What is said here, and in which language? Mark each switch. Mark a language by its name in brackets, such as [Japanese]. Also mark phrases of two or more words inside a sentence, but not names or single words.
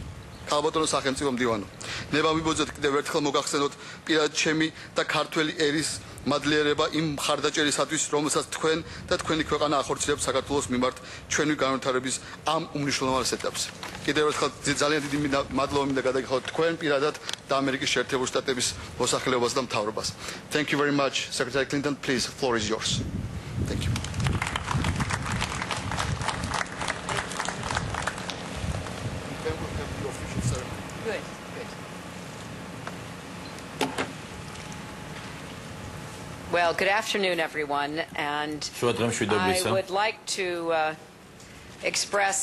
[Georgian] ქალბატონო სახელმწიფო მდივანო, ნება მიბოძეთ კიდევ ერთხელ მოგახსენოთ პირად ჩემი და ქართველი ერის მადლიერება იმ მხარდაჭერისათვის, რომელსაც თქვენ და თქვენი ქვეყანა ახორციელებთ საქართველოს მიმართ ჩვენი განვითარების ამ უმნიშვნელოვანეს ეტაპზე. კიდევ ერთხელ ძალიან დიდი მადლობა მინდა გადაგიხადოთ თქვენ პირადად და ამერიკის შეერთებული შტატების მოსახლეობას და მთავრობას. [English] Thank you very much, Secretary Clinton. Please, the floor is yours. Thank you. Well, good afternoon, everyone, and I would like to express